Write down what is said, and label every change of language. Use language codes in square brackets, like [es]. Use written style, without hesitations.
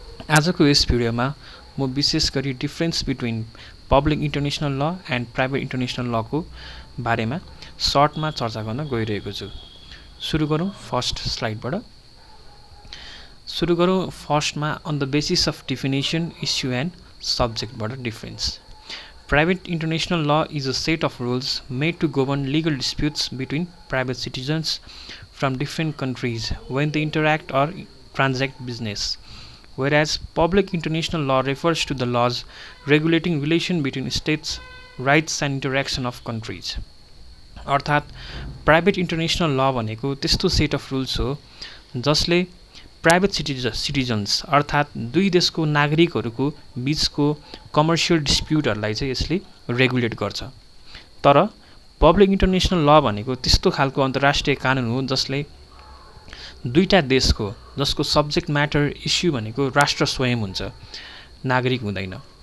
[ne] आजको यस भिडियोमा म विशेष गरी [en] difference between public international law and private international लको [ne] बारेमा सर्टमा चर्चा गर्न गइरहेको छु। सुरु गरौँ फर्स्ट स्लाइडबाट। सुरु गरौँ फर्स्टमा [en] On the basis of definition issue and subjectबाट difference. Private international law is a set of rules made to govern legal disputes between private citizens from different countries when they interact or transact business, whereas public international law refers to the laws regulating relation between states, rights and interaction of countries. [ne] अर्थात् private international ल भनेको त्यस्तो set of rules हो जसले private citizens अर्थात् दुई देशको नागरिकहरूको बीचको कमर्सियल डिस्प्युटहरूलाई चाहिँ यसले रेगुलेट गर्छ। तर पब्लिक इन्टरनेसनल ल भनेको त्यस्तो खालको अन्तर्राष्ट्रिय कानुन हो जसले दुईटा देशको जसको सब्जेक्ट म्याटर इस्यु भनेको राष्ट्र स्वयं हुन्छ, नागरिक हुँदैन।